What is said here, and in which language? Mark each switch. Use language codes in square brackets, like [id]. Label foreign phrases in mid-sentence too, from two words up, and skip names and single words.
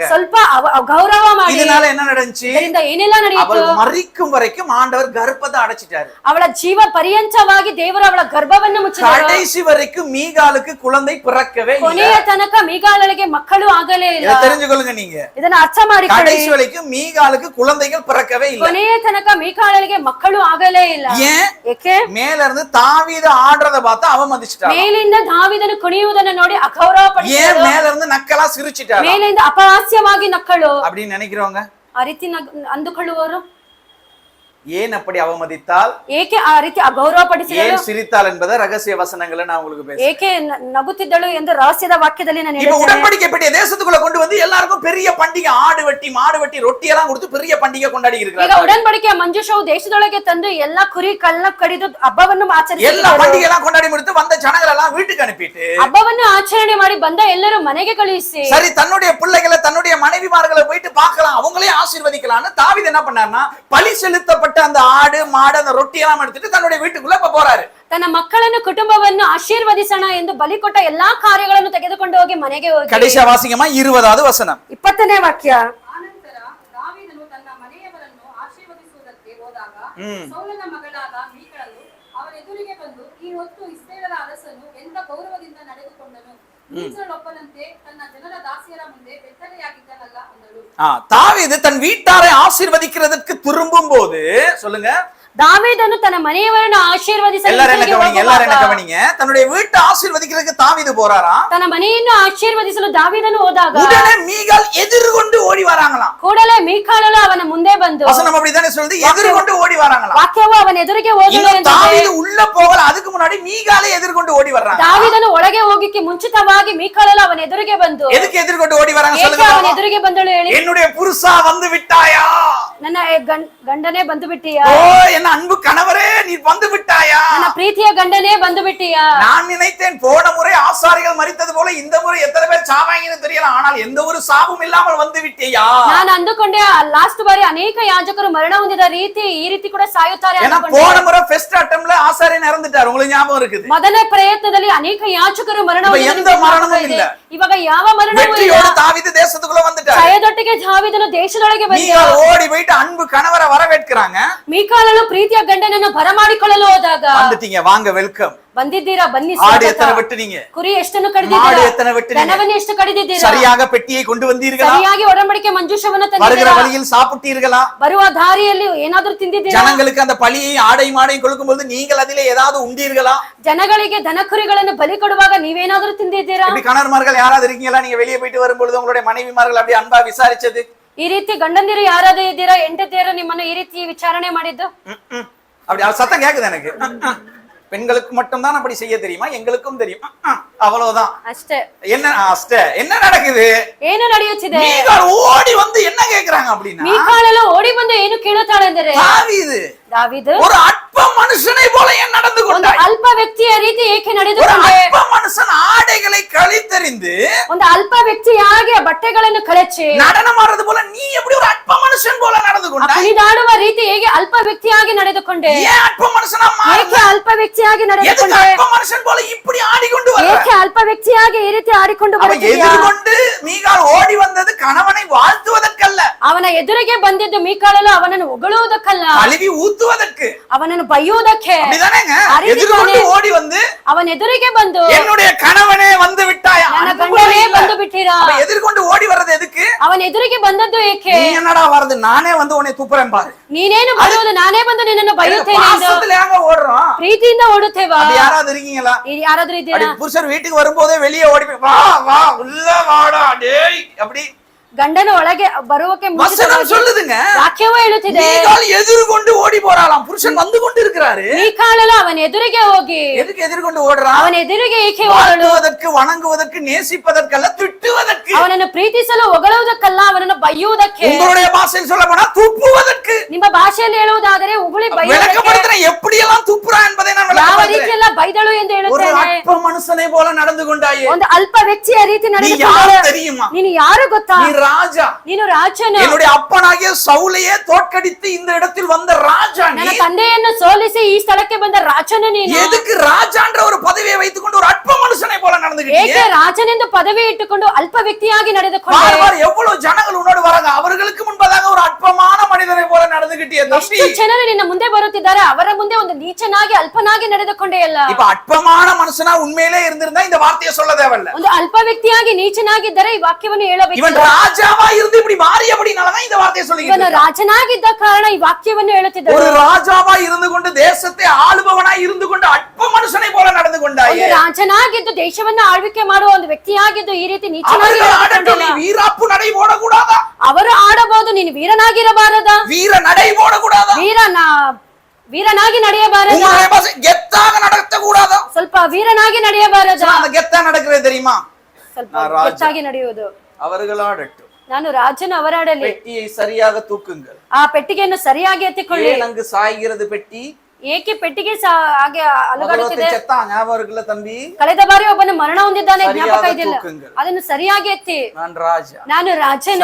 [kn] ಸ್ವಲ್ಪ ಗೌರವ ಮಾಡಿ. [ta] இதனால என்ன நடந்துச்சு? [kn] ಇದರಿಂದ ಏನೆಲ್ಲ ನಡೆಯಿತು? [ta] அவள் மரிக்கும் வரைக்கும் ஆண்டவர் கர்ப்பத்தை அடைச்சிட்டாரு. [kn] ಅವಳ ಜೀವ ಪರ್ಯಂತವಾಗಿ ದೇವರು ಅವಳ ಗರ್ಭವನ್ನು ಮುಚ್ಚಿದರು. [ta] கடைசி வரைக்கும் மீகாலுக்கு குழந்தை பிறக்கவே இல்லை. [kn] ಕೊನೆಯ ತನಕ ಮೀಕಾಳಳಿಗೆ ಮಕ್ಕಳು ಆಗಲೇ ಇಲ್ಲ. [ta] இதை தெரிஞ்சுக்கொள்ளுங்க நீங்க. [kn] ಇದನ್ನ ಅರ್ಥ ಮಾಡಿಕೊಳ್ಳಿ. [ta] கடைசி வரைக்கும் மீகாலுக்கு குழந்தைகள் பிறக்கவே இல்லை. [kn] ಕೊನೆಯ ತನಕ ಮೀಕಾಳಳಿಗೆ ಮಕ್ಕಳು ಆಗಲೇ ಇಲ್ಲ. [ta] ஏன்? [kn] ಏಕೆ? [ta] மேல இருந்து தாவீது ஆடுறத பார்த்து அவமதிச்சிட்டாங்க. [kn] ಮೇಲಿಂದ ದಾವೀದನು ಕುಣಿಯುವುದನ್ನು ನೋಡಿ ಅಗೌರವ [ta] ஏன்? [kn] ಪಡಿಸಿದರು. [ta] மேல இருந்து நக்கலா சிரிச்சிட்டாங்க. [kn] ಮೇಲಿಂದ ಅಪಹಾಸ್ಯವಾಗಿ ನಕ್ಕಳು. [ta] அப்படின்னு நினைக்கிறவங்க [kn] ಆ ರೀತಿ ಅಂದುಕೊಳ್ಳುವರು. [ta] ஏன் அப்படி அவமதித்தால், [kn] ಏಕೆ ಆ ರೀತಿ ಅಗೌರವ ಪಡಿಸಿದಳು, [ta] ஏன் சிரித்தால் என்பதை ரகசிய வசனங்களை நான் உங்களுக்கு பேசுறேன். [kn] ಏಕೆ ನಗುತ್ತಿದ್ದಳು ಎಂದು ರಹಸ್ಯದ ವಾಕ್ಯದಲ್ಲಿ ನಾನು [ta] இப்ப [kn] ಹೇಳ್ತೇನೆ. [ta] உடன்படிக்கை பெட்டியை தேசத்துக்குள்ள கொண்டு வந்து எல்லாருக்கும் பெரிய பண்டிகை, ஆடு வெட்டி மாடு வெட்டி ரொட்டி எல்லாம் கொடுத்து பெரிய பண்டிகை கொண்டாடி [kn] ಈಗ [ta] இருக்கிறாங்க. [kn] ಉಡன்பಡಿಕೆಯ ಮಂಜೂಷವು ದೇಶದೊಳಗೆ ತಂದು ಎಲ್ಲಾ ಕುರಿ ಕಳ್ಳ ಕಡಿದು ಹಬ್ಬವನ್ನು [ta] எல்லா [kn] ಆಚರಿಸಿದರು. [ta] பண்டிகை எல்லாம் கொண்டாடி முடித்து வந்த ஜனங்கள் எல்லாம் வீட்டுக்கு அனுப்பிட்டு [kn] ಹಬ್ಬವನ್ನು ಆಚರಣೆ ಮಾಡಿ ಬಂದ ಎಲ್ಲರೂ ಮನೆಗೆ ಕಳುಹಿಸಿ, [ta] சரி தன்னுடைய பிள்ளைகளை தன்னுடைய மனைவிமார்களை போயிட்டு பார்க்கலாம், அவங்களே ஆசீர்வதிக்கலாம்னு தாவீது என்ன பண்ணாருன்னா பலி செலுத்தப்பட்ட அந்த ஆடு மாடு அந்த ரொட்டி எல்லாம் எடுத்துட்டு தன்னுடைய வீட்டுக்குள்ள இப்ப போறாரு. [kn] ತನ್ನ ಮಕ್ಕಳನ್ನು ಕುಟುಂಬವನ್ನು ಆಶೀರ್ವದಿಸೋಣ ಎಂದು ಬಲಿ ಕೊಟ್ಟ ಎಲ್ಲಾ ಕಾರ್ಯಗಳನ್ನು ತೆಗೆದುಕೊಂಡು ಹೋಗಿ ಮನೆಗೆ ಹೋಗಿ. [ta] கடைசியா வாசிங்கம்மா 20வது வசனம். [kn] 20ನೇ ವಾಕ್ಯ. ಆನಂತರ ದಾವೀದನು ತನ್ನ ಮನೆಯವರನ್ನು ಆಶೀರ್ವದಿಸುವುದಕ್ಕೆ ಹೋದಾಗ ಸೌಲನ ಮಗಳಾದ ಮೀಕಳಲು ಅವರ ಎದುರಿಗೆ ಬಂದು, ಈ ಹೊತ್ತು ಇಸ್ರಾಯೇಲರ ಅರಸನು ಎಂತ ಗೌರವದಿಂದ ನಡೆದುಕೊಂಡನು, ನೀಚರೊಬ್ಬನಂತೆ ತನ್ನ ಜನರ ದಾಸಿಯರ ಮುಂದೆ ಬೆತ್ತಲೆಯಾಗಿದ್ದನಲ್ಲ ಅಂದಳು. [ta] தாவீது தன் வீட்டாரை ஆசீர்வதிக்கிறதுக்கு திரும்பும் போது, சொல்லுங்க, [kn] ದಾವೀದನು ತನ್ನ ಮನೆಯವರನ್ನು ಆಶೀರ್ವದಿಸಲು [ta] எல்லாரும் என்ன கவனிங்க, தன்னுடைய வீட்டை ஆசீர்வதிக்கிறதுக்கு தாவீது போறாரா? [kn] ತನ್ನ ಮನೆಯನ್ನು ಆಶೀರ್ವದಿಸಲು ದಾವೀದನು ಹೋದಾಗ [ta] உடனே மீகால் எதிர்கொண்டு ஓடி வராங்களாம். [kn] ಕೂಡಲೇ ಮೀಕಾಳಲು ಅವನ ಮುಂದೆ ಬಂದು, [ta] வசனம் அப்படிதானே சொல்லுது, எதிர்கொண்டு ஓடி வராங்களாம். [kn] ವಾಕ್ಯವು ಅವನ ಎದುರಿಗೆ ಹೋದಳು [ta] இன்னும் [kn] ಎಂದಿದೆ. [ta] தாவீது உள்ள போகல, அதுக்கு முன்னாடி மீகாலே எதிர்கொண்டு ஓடி வர்றாங்க. [kn] ದಾವೀದನು ಒಳಗೆ ಹೋಗಿಕ್ಕೆ ಮುಂಚಿತವಾಗಿ ಮೀಕಾಳಲು ಅವನ ಎದುರಿಗೆ ಬಂದು, [ta] எதுக்கு எதிர்கொண்டு ஓடி வராங்க [kn] ಏಕೆ [ta] சொல்லுங்க [kn] ಅವನ [ta] பாப்போம். [kn] ಎದುರಿಗೆ ಬಂದಳು ಹೇಳಿ? [ta] என்னுடைய புருஷா வந்து விட்டாயா? [kn] ನನ್ನ ಗಂಡನೇ ಬಂದು ಬಿಟ್ಟಿಯಾ? [ta] ஓ என் அன்பு கணவரே நீ வந்து விட்டாயா? [kn] ನನ್ನ ಪ್ರೀತಿಯ ಗಂಡನೇ ಬಂದು ಬಿಟ್ಟಿಯಾ? [ta] நான் நினைத்தேன் போன முறை ஆசாரிகள் மரித்தது போல இந்த முறை எத்தனை பேர் சாவாங்கன்னு தெரியல, ஆனால் எந்த ஒரு சாபம் இல்லாமல் வந்து விட்டியா? [kn] ನಾನು ಅಂದುಕೊಂಡೆ ಲಾಸ್ಟ್ ಬಾರಿ ಅನೇಕ ಯಾಜಕರು ಮರಣ ಹೊಂದಿದ ರೀತಿ ಈ ರೀತಿ ಕೂಡ ಸಾಯುತ್ತಾರೆ [ta] ஏன்னா [kn] ಅಂದುಕೊಂಡೆ. [ta] போன முறை [en] first attempt [ta] ஆசாரியன் இறந்துட்டார், உங்களுக்கு ஞாபகம் இருக்குது. [kn] ಮೊದಲನೇ ಪ್ರಯತ್ನದಲ್ಲಿ ಅನೇಕ ಯಾಜಕರು ಮರಣ [ta] இப்ப [kn] ಹೊಂದಿದ [ta] எந்த மரணமும் இல்ல. [kn] ಇವಾಗ ಯಾವ ಮರಣವೂ ಇಲ್ಲ. [ta] வெற்றியோடு தாவீது தேசத்துக்குள்ள வந்துட்டார். [kn] ಜಯದೊಟ್ಟಿಗೆ ದಾವೀದನು ದೇಶದೊಳಗೆ ಬಂದ. [ta] மீகால் ஓடி போயிட்டு அன்பு கணவரை வரவேற்கிறாங்க. [kn] ಮೀಕಾಳಲು ಪ್ರೀತಿಯ ಗಂಡನನ್ನು ಬರಮಾಡಿಕೊಳ್ಳಲು ಹೋದಾಗ, [ta] வந்துட்டீங்க வாங்க வெல்கம், [kn] ಬಂದಿದ್ದೀರಾ ಬನ್ನಿ, [ta] ஆடு எத்தனை வெட்டுனீங்க, [kn] ಕುರಿ ಎಷ್ಟನ್ನು [ta] மாடு [kn] ಕಡಿದಿದ್ದೀರಾ, [ta] எத்தனை வெட்டுனீங்க, [kn] ದನವನ್ನು ಎಷ್ಟು ಕಡಿದಿದ್ದೀರಾ, [ta] சரியாக பெட்டியை கொண்டு வந்தீர்களா, [kn] ಸರಿಯಾಗಿ ಒಡಂಬಡಿಕೆ ಮಂಜೂಷವನ್ನು [ta] வருகிற [kn] ತಂದಿದ್ದೀರಾ, [ta] வழியில் சாப்பிட்டீர்களா, [kn] ಬರುವ ದಾರಿಯಲ್ಲಿ ಏನಾದ್ರೂ ತಿಂದಿದ್ದೀರಾ, [ta] ஜனங்களுக்கு அந்த பலியை ஆடை மாடையும் கொடுக்கும்போது நீங்கள் அதிலே ஏதாவது உண்டீர்களா, [kn] ಜನಗಳಿಗೆ ದನ ಕುರಿಗಳನ್ನು ಬಲಿ ಕೊಡುವಾಗ ನೀವೇನಾದ್ರೂ ತಿಂದಿದ್ದೀರಾ? [ta] இப்படி கணவன்மார்கள் யாராவது இருக்கீங்களா, நீங்க வெளியே போயிட்டு வரும்பொழுது உங்களுடைய மனைவிமார்கள் அப்படி அன்பா விசாரிச்சது? [kn] ಈ ರೀತಿ ಗಂಡಂದಿರು ಯಾರಾದ್ರೂ ಇದ್ದೀರಾ, ಹೆಂಡತಿಯರು ನಿಮ್ಮನ್ನು ಈ ರೀತಿ ವಿಚಾರಣೆ ಮಾಡಿದ್ದು? [ta] அப்படி சத்தம் கேக்குது எனக்கு. பெண்களுக்கு மட்டும் தான் அப்படி செய்ய தெரியுமா? எங்களுக்கும் தெரியும், அவ்வளவுதான். [kn] ಅಷ್ಟೇ. [ta] என்ன நடக்குது? [kn] ಏನು ನಡೆಯುತ್ತಿದೆ? [ta] மீகால் ஓடி வந்து என்ன கேக்குறாங்க அப்படின்னா, [kn] ಮೀಕಾಳಲು ಓಡಿ ಬಂದು ಏನು ಕೇಳುತ್ತಾಳೆ ಎಂದರೆ, [ta] தாவீது [kn] ದಾವೀದು [ta] ஒரு அற்ப மனுஷனை போல ஏன் நடந்து [kn] ಒಂದು [ta] கொண்டாய்? [kn] ಅಲ್ಪ ವ್ಯಕ್ತಿಯ ರೀತಿ ಏಕೆ [ta] ஒரு [kn] ನಡೆದುಕೊಂಡೆ? [ta] அற்ப மனுஷன் ஆடைகளை கழித்தறிந்து [kn] ಒಂದು ಅಲ್ಪ ವ್ಯಕ್ತಿಯಾಗಿ ಬಟ್ಟೆಗಳನ್ನು ಕಳಚಿ [ta] நடனம் ஆடுறது போல நீ எப்படி ஒரு அற்ப அற்ப மனுஷன் போல நடந்து கொண்டாய்? [kn] ಕುಣಿದಾಡುವ ರೀತಿ ಹೇಗೆ ಅಲ್ಪ ವ್ಯಕ್ತಿಯಾಗಿ ನಡೆದುಕೊಂಡೆ? [ta] ஏன் அற்ப மனுஷனா மாறின? [kn] ಏಕೆ ಅಲ್ಪ ವ್ಯಕ್ತಿಯಾಗಿ [ta] எதுக்கு [kn] ನಡೆದುಕೊಂಡೆ? [ta] அற்ப மனுஷன் போல இப்படி ஆடிக்கொண்டு வர? [kn] ಏಕೆ ಅಲ್ಪ ವ್ಯಕ್ತಿಯಾಗಿ ಈ ರೀತಿ ಆಡಿಕೊಂಡು [ta] அவ [kn] ಬರುತ್ತಿದ್ಯಾ? [ta] எதிர்கொண்டு மீகாள் ஓடி வந்தது கணவனை வாழ்த்துவதற்கல்ல, [kn] ಅವನ ಎದುರಿಗೆ ಬಂದಿದ್ದು ಮೀಕಾಳಲು ಅವನನ್ನು ಹೊಗಳುವುದಕ್ಕಲ್ಲ, [ta] கழுவி ஊத்துவதற்கு. [kn] ಅವನನ್ನು ಬೈಯುವುದಕ್ಕೆ. [ta] அப்படிதானேங்க? அறிவித்தானே. எதிர்கொண்டு ஓடி வந்து [kn] ಅವನ ಎದುರಿಗೆ ಬಂದು [ta] என்னுடைய கணவனே வந்து விட்டாயா? [kn] ನನ್ನ [ta] அன்பு [kn] ಗಂಡನೇ [ta] இல்ல. [kn] ಬಂದು ಬಿಟ್ಟಿರಾ? [ta] அவ எதிர்கொண்டு ஓடி வர்றது எதுக்கு? [kn] ಅವನ ಎದುರಿಗೆ ಬಂದದ್ದು ಏಕೆ? [ta] நீ என்னடா வருது, நானே வந்து உன்னை துப்புறேன் பாரு. [kn] ನೀನೇನು ಬರುವುದು, ನಾನೇ ಬಂದು ನಿನ್ನನ್ನು ಬೈಯುತ್ತೇನೆ ಎಂದು [ta] பாசத்துல ஏங்க ஓடுறோம்? [kn] ಪ್ರೀತಿಯಿಂದ ಓಡುತ್ತೇವಾ? [ta] அப்படி யாராவது இருக்கீங்களா? [kn] ಯಾರಾದ್ರೂ [ta] அப்படி [kn] ಇದ್ದೀರಾ? [ta] புருஷர் வீட்டுக்கு வரும்போதே வெளியே ஓடி போய் வா வா உள்ள வாடா டேய் அப்படி [kn] ಗಂಡನ ಒಳಗೆ ಬರುವಕ್ಕೆ [ta] வசனம் [kn] ಮುಂಚಿತವಾಗಿ [ta] சொல்லுதுங்க. [kn] ವಾಕ್ಯವೂ ಹೇಳುತ್ತಿದೆ, [ta] மீகாள் எதிர்கொண்டு ஓடி போறாளாம், புருஷன் வந்து கொண்டு இருக்கிறாரு. [kn] ಮೀಕಾಳಲು ಅವನ ಎದುರಿಗೆ ಹೋಗಿ [ta] எதுக்கு எதிர்கொண்டு ஓடுறான்? [kn] ಅವನ ಎದುರಿಗೆ ಏಕೆ ಓಡಲು? [ta] வாழ்த்துவதற்கு, வணங்குவதற்கு, நேசிப்பதற்கல்ல, திட்டுவதற்கு. [kn] ಅವನನ್ನು ಪ್ರೀತಿಸಲು ಹೊಗಳುವುದಕ್ಕಲ್ಲ, ಅವನನ್ನು ಬೈಯುವುದಕ್ಕೆ. [ta] உங்களுடைய பாஷையில் சொல்ல போனா துப்புவதற்கு. [kn] ನಿಮ್ಮ ಭಾಷೆಯಲ್ಲಿ ಹೇಳುವುದಾದರೆ ಉಗುಳಿ ಬೈಯುವುದಕ್ಕೆ. [ta] விளக்கப்படுத்துறேன் எப்படி எல்லாம் துப்புறா என்பதை நான் [kn] ಯಾವ [ta] விளக்கப்படுத்துறேன். [kn] ರೀತಿಯೆಲ್ಲ ಬೈದಳು ಎಂದು [ta] ஒரு [kn] ಹೇಳುತ್ತೇನೆ. [ta] அற்ப மனுஷனை போல நடந்து கொண்டாயே. [kn] ಒಂದು ಅಲ್ಪ ವ್ಯಕ್ತಿಯ ರೀತಿ [ta] நீ [kn] ನಡೆದುಕೊಂಡಳು. [ta] யாரு தெரியுமா? [kn] ನೀನು ಯಾರು ಗೊತ್ತಾ? [ta] நீ ராஜா. [kn] ನೀನು ರಾಜನು. [ta] என்னுடைய அப்பனாகிய சவுலையே தோற்கடித்து இந்த இடத்தில் வந்த ராஜா நீ. [kn] ನನ್ನ ತಂದೆಯನ್ನು ಸೋಲಿಸಿ ಈ ಸ್ಥಳಕ್ಕೆ ಬಂದ ರಾಜನು ನೀನು. [ta] எதுக்கு ராஜான்ற ஒரு பதவியை வைத்துக்கொண்டு ஒரு அற்ப மனுஷனை போல நடந்துக்கிட்டீங்க? [kn] ಏಕೆ ರಾಜನೆಂದು ಪದವಿ ಇಟ್ಟುಕೊಂಡು ಅಲ್ಪ ವ್ಯಕ್ತಿಯಾಗಿ ನಡೆದುಕೊಂಡೆ? [ta] பார் பார் எவ்வளவு ஜனங்கள் உன்னோடு வராங்க, அவர்களுக்கு முன்பதாக ஒரு அற்பமான மனிதனை போல நடந்துக்கிட்டியே தம்பி. [kn] ಎಷ್ಟು ಜನರು ನಿನ್ನ ಮುಂದೆ ಬರುತ್ತಿದ್ದಾರೆ, ಅವರ ಮುಂದೆ ಒಂದು ನೀಚನಾಗಿ ಅಲ್ಪನಾಗಿ ನಡೆದುಕೊಂಡೆ ಅಲ್ಲ. [ta] இப்ப அற்பமான மனுஷனா உண்மையிலே இருந்திருந்தா இந்த வார்த்தையை சொல்ல தேவையில்ல. [kn] ಒಂದು ಅಲ್ಪ ವ್ಯಕ್ತಿಯಾಗಿ ನೀಚನಾಗಿದ್ದರೆ ಈ ವಾಕ್ಯವನ್ನು ಹೇಳಬೇಕು. [ta] இவன் ராஜாவா இருந்து இப்படி மாறி அப்படினாலதான் இந்த வார்த்தையை [kn] ಇವನು [ta] சொல்லிக்கிட்டு [kn] ರಾಜನಾಗಿದ್ದ ಕಾರಣ ಈ ವಾಕ್ಯವನ್ನು ಹೇಳುತ್ತಿದ್ದರು. [ta] ஒரு ராஜாவா இருந்து கொண்டு தேசத்தை ஆளுபவனாய் இருந்து கொண்டு அற்ப மனுஷனை போல நடந்து [kn] ಒಂದು [ta] கொண்டாயே. [kn] ರಾಜನಾಗಿದ್ದು ದೇಶವನ್ನು ಆಳ್ವಿಕೆ ಮಾಡುವ ಒಂದು ವ್ಯಕ್ತಿಯಾಗಿದ್ದು ಈ ರೀತಿ ನೀಚನಾಗಿ [ta] அவர்கள் ஆடட்டும், [kn] ನಡೆದುಕೊಂಡಿಲ್ಲ. [ta] நீ வீராப்பு நடை போடக்கூடாதா? [kn] ಅವರು ಆಡಬಹುದು, ನೀನು ವೀರನಾಗಿರಬಾರದ? [ta] வீர நடை போடக்கூடாதா? [kn] ವೀರನಾಗಿ ನಡೆಯಬಾರದ? [ta] உங்களுடைய பாஷை கெத்தாக நடத்த கூடாதா? [kn] ಸ್ವಲ್ಪ ವೀರನಾಗಿ ನಡೆಯಬಾರದ? [ta] அந்த கெத்தா நடக்கிறது தெரியுமா? [kn] ಸ್ವಲ್ಪ [ta] நான் ராஜா. [kn] ಹೆಚ್ಚಾಗಿ ನಡೆಯುವುದು. [ta] அவர்கள் ஆடட்டும், [kn] ನಾನು ರಾಜನು, ಅವರಾಡಲಿ. [ta] பெட்டியை சரியாக தூக்குங்கள். [kn] ಆ ಪೆಟ್ಟಿಗೆಯನ್ನು ಸರಿಯಾಗಿ ಎತ್ತಿಕೊಳ್ಳಿ. [ta] ஏன் அங்கு சாய்கிறது பெட்டி? [kn] ಏಕೆ ಪೆಟ್ಟಿಗೆ ಹಾಗೆ ಅಲುಗಾಡುತ್ತಿದೆ? [ta] செத்தா ஞாபகம் இருக்குல்ல தம்பி? [kn] ಕಳೆದ ಬಾರಿ ಒಬ್ಬನು ಮರಣ ಹೊಂದಿದ್ದಾನೆ, ಜ್ಞಾಪಕ [ta] சரியாக [kn] ಇದೆಯಲ್ಲ? [ta] தூக்குங்கள். [kn] ಅದನ್ನು ಸರಿಯಾಗಿ ಎತ್ತಿ. [ta] நான் ராஜா, [kn] ನಾನು ರಾಜನು,